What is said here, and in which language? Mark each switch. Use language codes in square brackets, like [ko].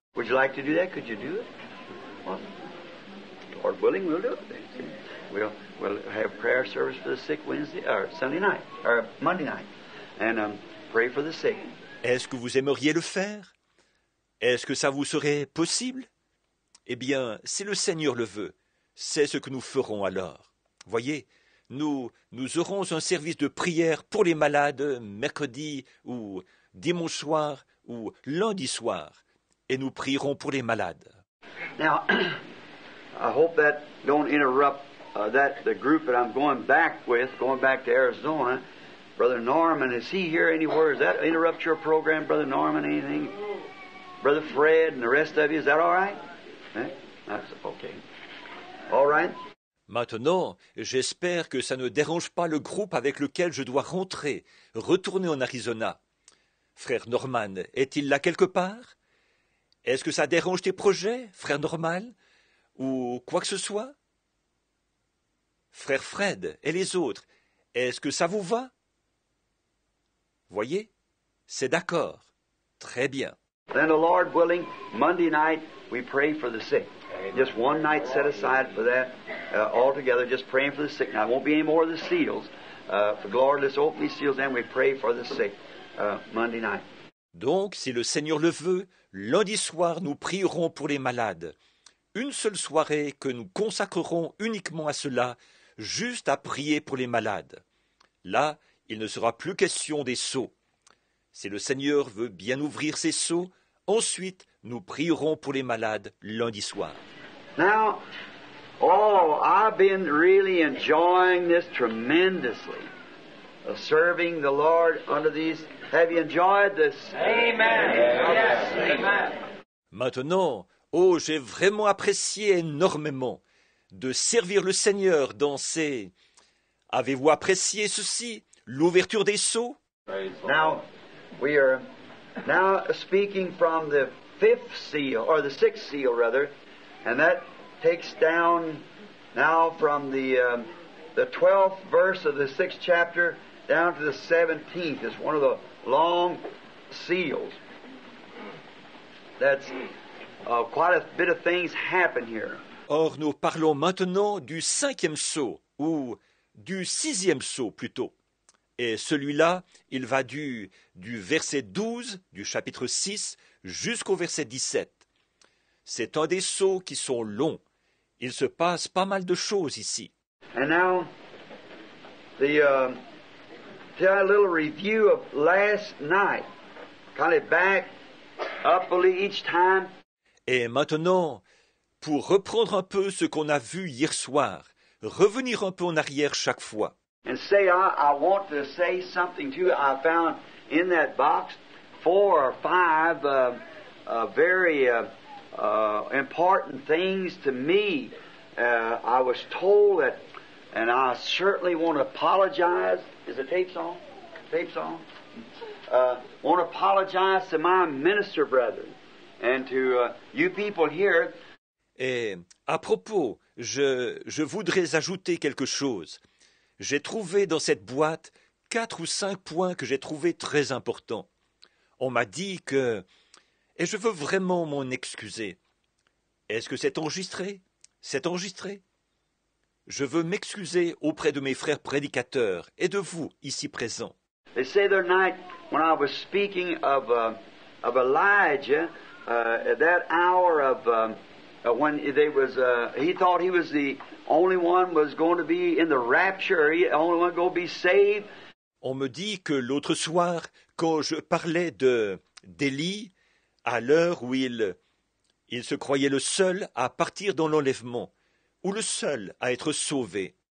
[en] Would you like to do that? Could you do it? Well, Lord willing, we'll do it. We'll have prayer service for the sick Wednesday or Sunday night or Monday night, and pray for the sick. [fr] Est-ce que vous aimeriez le faire? Est-ce que ça vous serait possible? Eh bien, si le Seigneur le veut, c'est ce que nous ferons alors. Voyez, nous aurons un service de prière pour les malades mercredi ou dimanche soir ou lundi soir, et nous prierons pour les malades. [en] Now, I hope that don't interrupt the group that I'm going back to Arizona. Brother Norman, is he here anywhere? Does that interrupt your program, Brother Norman, anything? Brother Fred and the rest of you, is that all right? That's okay. All right? [fr] Maintenant, j'espère que ça ne dérange pas le groupe avec lequel je dois retourner en Arizona. Frère Norman, est-il là quelque part? Est-ce que ça dérange tes projets, frère Norman? Ou quoi que ce soit? Frère Fred et les autres, est-ce que ça vous va? Voyez, c'est d'accord. Très bien. [en] Then the Lord willing, Monday night we pray for the sick. Just one night set aside for that altogether, just praying for the sick. Now, it won't be any more of the seals. For Lord, let's open these seals and we pray for the sick Monday night. [fr] Donc, si le Seigneur le veut, lundi soir, nous prierons pour les malades. Une seule soirée que nous consacrerons uniquement à cela, juste à prier pour les malades. Là, il ne sera plus question des sceaux. Si le Seigneur veut bien ouvrir ses sceaux, ensuite, nous prierons pour les malades lundi soir. [en] Now, I've been really enjoying this tremendously, serving the Lord under these. Have you enjoyed this? Amen. Yes. Amen. [fr] Maintenant, j'ai vraiment apprécié énormément de servir le Seigneur dans ces... Avez-vous apprécié ceci, l'ouverture des sceaux? [en] Now, we are now speaking from the fifth seal, or the sixth seal rather, and that takes down now from the 12th verse of the 6th chapter down to the 17th. It's one of the long seals. That's quite a bit of things happen here. [fr] Or, nous parlons maintenant du 5e sceau, ou du 6e sceau plutôt. Et celui-là, il va du verset 12 du chapitre 6 jusqu'au verset 17. C'est un des sceaux qui sont longs. Il se passe pas mal de choses ici. [en] And now, a little review of last night. Kind of back up each time. [fr] Et maintenant, pour reprendre un peu ce qu'on a vu hier soir, revenir un peu en arrière chaque fois. [en] And say, I want to say something to you. I found in that box 4 or 5 very important things to me. I was told that, and I certainly want to apologize. Is the tape on? Tape's on. Want to apologize to my minister brethren and to you people here. [fr] Et à propos, je voudrais ajouter quelque chose. J'ai trouvé dans cette boîte 4 ou 5 points que j'ai trouvés très importants. On m'a dit que... Et je veux vraiment m'en excuser. Est-ce que c'est enregistré? C'est enregistré? Je veux m'excuser auprès de mes frères prédicateurs et de vous, ici présents. [en] They say the other night when I was speaking of Elijah, at that hour of when he thought he was the only one was going to be in the rapture, the only one going to be saved. [fr] On me dit que l'autre soir, quand je parlais d'Élie, à l'heure où il se croyait le seul à partir dans l'enlèvement, ou le seul à être sauvé.